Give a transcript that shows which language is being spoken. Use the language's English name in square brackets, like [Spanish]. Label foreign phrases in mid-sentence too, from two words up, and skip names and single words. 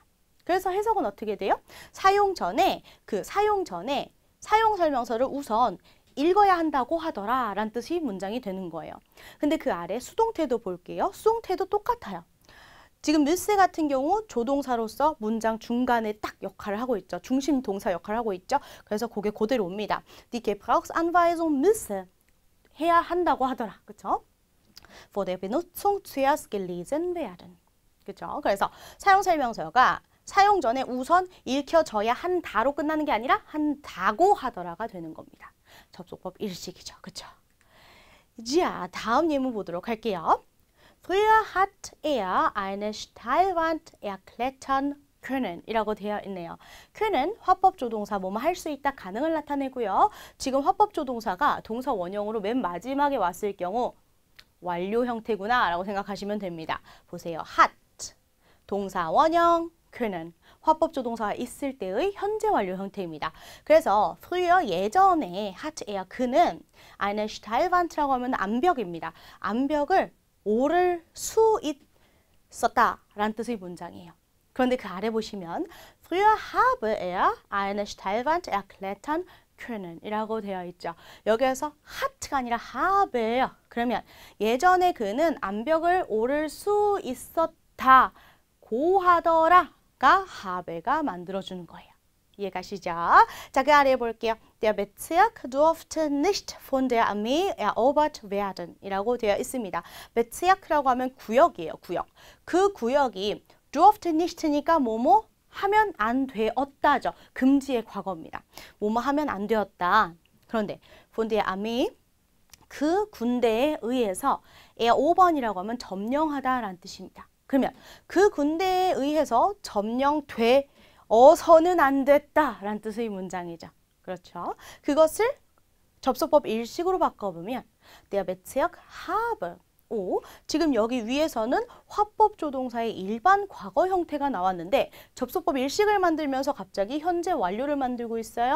[Korean] 그래서 해석은 어떻게 돼요? 사용 전에 사용 설명서를 우선 읽어야 한다고 하더라 라는 뜻이 문장이 되는 거예요. 근데 그 아래 수동태도 볼게요. 수동태도 똑같아요. 지금 müsse 같은 경우 조동사로서 문장 중간에 딱 역할을 하고 있죠. 중심 동사 역할을 하고 있죠. 그래서 그게 그대로 옵니다. [German] Die Gebrauchsanweisung müsse [Korean] 해야 한다고 하더라. [German] 그렇죠? For der Benutzung zuerst gelesen werden. [Korean] 그렇죠? 그래서 사용 설명서가 사용 전에 우선 읽혀져야 한다로 끝나는 게 아니라 한다고 하더라가 되는 겁니다. 접속법 일식이죠. 그렇죠? 자, 다음 예문 보도록 할게요. [German] Früher hat er eine Steilwand erklettern können [Korean] 이라고 되어 있네요. können 화법 조동사 뭐뭐 할 수 있다 가능을 나타내고요. 지금 화법 조동사가 동사 원형으로 맨 마지막에 왔을 경우 완료 형태구나 라고 생각하시면 됩니다. 보세요. hat 동사 원형 können 화법 조동사가 있을 때의 현재 완료 형태입니다. 그래서 früher 예전에 [German] hat er [Korean] 그는 [German] eine Steilwand [Korean] 라고 하면 암벽입니다. 암벽을 오를 수 있었다라는 뜻의 문장이에요. 그런데 그 아래 보시면 [German] früher habe er eine Steilwand erklettern können [Korean] 이라고 되어 있죠. 여기에서 hat가 아니라 habe예요. 그러면 예전에 그는 암벽을 오를 수 있었다고 하더라가 habe가 만들어주는 거예요. 이해가시죠? 자, 그 아래 볼게요. [German] Der Bezirk durfte nicht von der Armee erobert werden [Korean] 이라고 되어 있습니다. Bezirk라고 하면 구역이에요. 구역. 그 구역이 [German] durfte nicht [Korean] 니까 뭐뭐 하면 안 되었다죠. 금지의 과거입니다. 뭐뭐 하면 안 되었다. 그런데 [German] von der Armee [Korean] 그 군대에 의해서 erobern이라고 하면 점령하다라는 뜻입니다. 그러면 그 군대에 의해서 점령되어서는 안 됐다라는 뜻의 문장이죠. 그렇죠? 그것을 접속법 일식으로 바꿔보면 [German] Der Bezirk habe [Korean] 지금 여기 위에서는 화법 조동사의 일반 과거 형태가 나왔는데 접속법 일식을 만들면서 갑자기 현재 완료를 만들고 있어요.